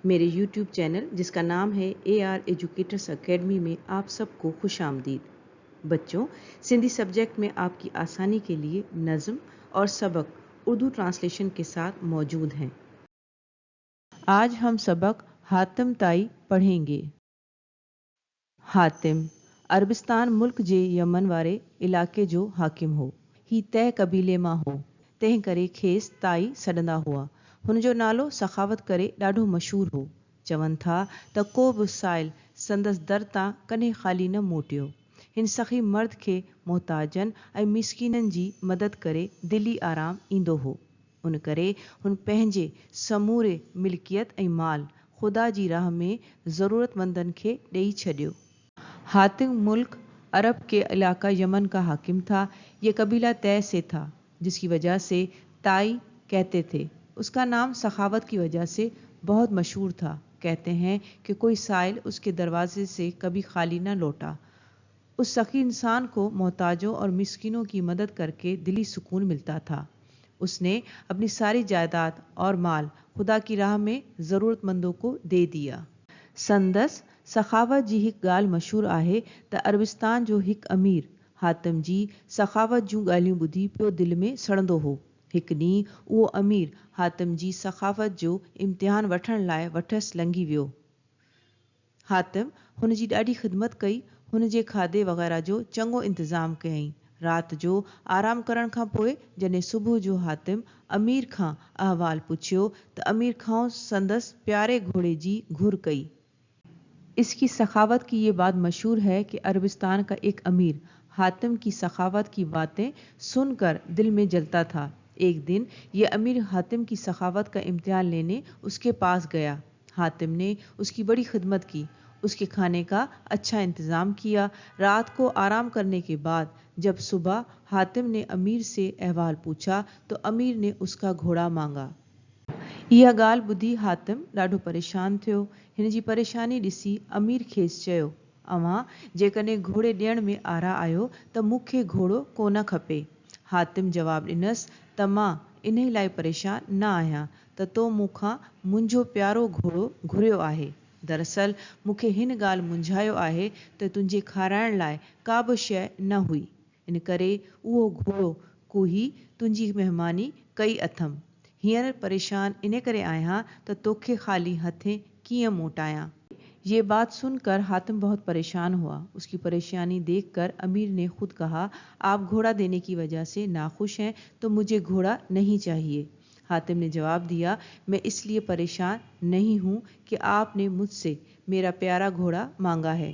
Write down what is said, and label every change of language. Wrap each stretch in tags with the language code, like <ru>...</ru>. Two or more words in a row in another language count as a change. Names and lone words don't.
<hi>मेरे यूट्यूब चैनल जिसका नाम है AR एजुकेटर्स अकेडमी में आप सबको खुश आमदीद। बच्चों, सिंधी सब्जेक्ट में आपकी आसानी के लिए नज़म और सबक उर्दू ट्रांसलेशन के साथ मौजूद हैं। आज हम सबक हातिम ताई पढ़ेंगे।</hi> <sd>हातिम अरबिस्तान मुल्क जे यमन वारे इलाके जो हाकिम हो। ही तय कबीले मां हो, तंहिं करे खेसि ताई सॾंदा हुआ। हुनजो नालो सखावत करे ॾाढो मशहूरु हो। चवनि था त को बि साइल संदसि दर तां कॾहिं ख़ाली न मोटियो। हिन सख़ी मर्द खे मोहताजनि ऐं मिसकीननि जी मदद करे दिली आराम ईंदो हो। उन करे हुन पंहिंजे समूरे मिल्कियत ऐं माल ख़ुदा जी राह में ज़रूरतमंदनि खे ॾेई छॾियो।</sd> <hi>हातिम मुल्क अरब के इलाका यमन का हाकिम था। ये कबीला तय से था, जिसकी वजह से ताई कहते थे। उसका नाम सखावत की वजह से बहुत मशहूर था। कहते हैं कि कोई साइल उसके दरवाजे से कभी खाली न लौटा। उस सखी इंसान को मोहताजों और मिस्किनों की मदद करके दिली सुकून मिलता था। उसने अपनी सारी जायदाद और माल खुदा की राह में ज़रूरतमंदों को दे दिया।</hi> <sd>संदस सखावत जी हिकु ॻाल्हि मशहूरु आहे त अरबिस्तान जो हिकु अमीर हातिम जी सखावत जूं ॻाल्हियूं ॿुधी पियो दिलि में सड़ंदो हो। हिकु ॾींहुं उहो अमीर हातिम जी सखावत जो इम्तिहान वठण लाइ वठसि लंघी वियो। हातिम हुन जी ॾाढी ख़िदमत कई। हुन जे खाधे वग़ैरह जो चङो इंतज़ाम कयईं। राति जो आराम करण खां पोइ जॾहिं सुबुह जो हातिम अमीर खां अहवाल पुछियो त अमीर खां संदसि प्यारे घोड़े जी घुर कई।</sd> <hi>इसकी सखावत की ये बात मशहूर है कि अरबिस्तान का एक अमीर हातिम की सखावत की बातें सुनकर दिल में जलता था। एक दिन ये अमीर हातिम की सखावत का इम्तिहान लेने उसके पास गया। हातिम ने उसकी बड़ी खिदमत की, उसके खाने का अच्छा इंतज़ाम किया। रात को आराम करने के बाद जब सुबह हातिम ने अमीर से अहवाल पूछा तो अमीर ने उसका घोड़ा मांगा।</hi> <sd>इहा ॻाल्हि ॿुधी हातिम ॾाढो परेशान थियो। हिन जी परेशानी ॾिसी अमीर खेसि चयो, अव्हां जेकॾहिं घोड़े ॾियण में आरा आहियो त मूंखे घोड़ो कोन खपे। हातिम जवाबु ॾिनसि त मां इन लाइ परेशान न आहियां त तो मूंखां मुंहिंजो प्यारो घोड़ो घुरियो आहे। दरअसल मूंखे हिन ॻाल्हि मुंझायो आहे त तुंहिंजे खाराइण लाइ का बि शइ न हुई, इन करे उहो घोड़ो कुही तुंहिंजी महिमानी कई अथमि। हींअर परेशान इन करे आहियां त तोखे ख़ाली हथे कीअं मोटायां।</sd> <hi>ये बात सुनकर हातिम बहुत परेशान हुआ। उसकी परेशानी देखकर अमीर ने खुद कहा, आप घोड़ा देने की वजह से नाखुश हैं तो मुझे घोड़ा नहीं चाहिए। हातिम ने जवाब दिया, मैं इसलिए परेशान नहीं हूँ कि आपने मुझसे मेरा प्यारा घोड़ा मांगा है।</hi>